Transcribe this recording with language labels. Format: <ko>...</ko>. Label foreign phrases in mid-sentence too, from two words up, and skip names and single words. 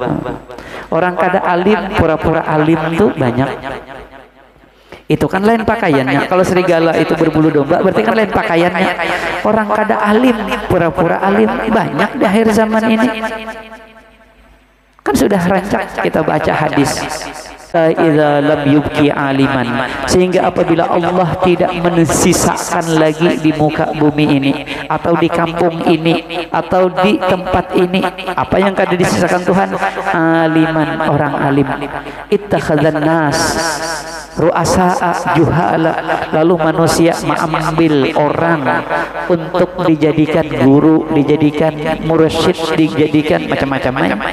<bjn>Orang kada alim pura-pura alim tuh banyak.</bjn> <id>Itu kan lain pakaiannya. Kalau serigala itu berbulu domba berarti kan lain pakaiannya.</id> <bjn>Orang kada alim pura-pura alim banyak di akhir zaman ini. Kan sudah rancak kita baca hadis.</bjn> <ar>Idza lam yubqi aliman,</ar> <id>sehingga apabila Allah tidak mensisakan lagi di muka bumi ini atau di kampung ini atau di tempat ini apa yang kada disisakan Tuhan, aliman, orang alim.</id> <ar>Ittakhadzan nas ru'asa'a juhala,</ar> <id>lalu manusia mengambil orang untuk dijadikan guru, dijadikan mursyid, dijadikan macam-macam.</id>